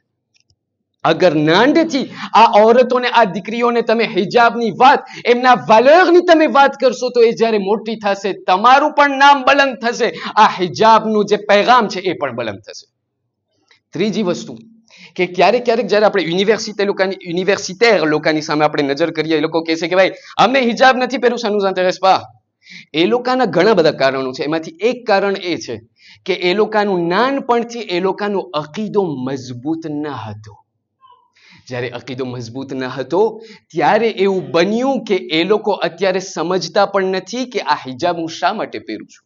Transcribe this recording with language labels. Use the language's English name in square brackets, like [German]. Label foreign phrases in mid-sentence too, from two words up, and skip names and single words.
[Gujarati] અગર નાનથી આ औरतोને આ દીકરીઓને તમે હિજાબની વાત, એમના વાલરની તમે વાત કરશો તો એ જ્યારે મોટી થશે તમારું પણ નામ બલંદ થશે, આ હિજાબનું જે પૈગામ છે એ પણ બલંદ થશે. ત્રીજી વસ્તુ કે ક્યારેક જ્યારે આપણે યુનિવર્સિટેર લોકોની સામે આપણે નજર કરીએ, એ લોકો કહે છે કે ભાઈ અમને હિજાબ નથી પહેરવું, [French] ça nous intéresse pas. [Gujarati] એ લોકોના ઘણા બધા કારણો છે. એમાંથી એક કારણ એ છે કે એ લોકોનું નાનપણથી એ લોકોનો અકીદો મજબૂત ન હતો. જ્યારે અકીદો મજબૂત ન હતો ત્યારે એવું બન્યું કે એ લોકો અત્યારે સમજતા પણ નથી કે આ હિજાબ હું શા માટે પહેરું છું.